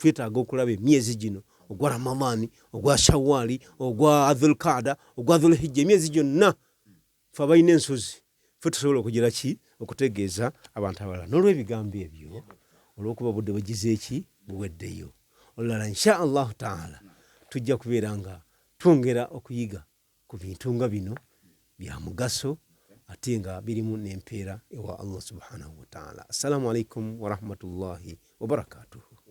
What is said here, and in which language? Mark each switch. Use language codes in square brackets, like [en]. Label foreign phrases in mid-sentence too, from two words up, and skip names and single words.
[lg] twetaaga okulaba emyezi gino ogwa Ramadhani ogwa Shawwali ogwa Dhulqaada ogwa Dhulhijja emyezi gyonna fe abalina ensozi fe tusobola okugira ki okutegeeza abantu abalala n'olwebigambo ebyo olw'okuba budde bugize eki buweddeyo olulala [ar] إن شاء الله تعالى [lg] tujja kubeera nga twongera okuyiga ku bintu nga bino bya mugaso ate nga birimu n'empeera ewa Allah [ar] سبحانه وتعالى. السلام عليكم ورحمة الله وبركاته.